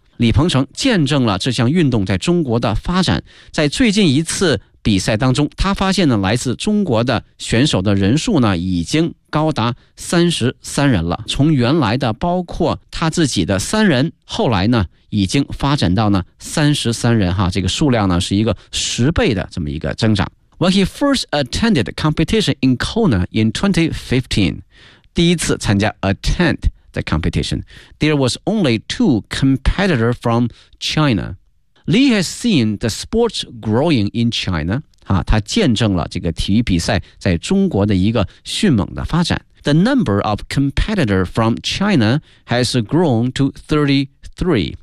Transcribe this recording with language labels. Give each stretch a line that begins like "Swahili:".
Chinese: 李鹏程见证了这项运动在中国的发展，在最近一次比赛当中他发现呢来自中国的选手的人数呢已经高达33人了，从原来的包括他自己的三人后来呢已经发展到呢33人哈，这个数量呢是一个十倍的这么一个增长。
English: When he first attended competition in Kona in 2015,
Chinese: 第一次参加
English: attend the competition, there was only two competitors from China. Lee has seen the sports growing in China.
Chinese: 啊，他见证了这个体育比赛在中国的一个迅猛的发展。
English: The number of competitors from China has grown to 33.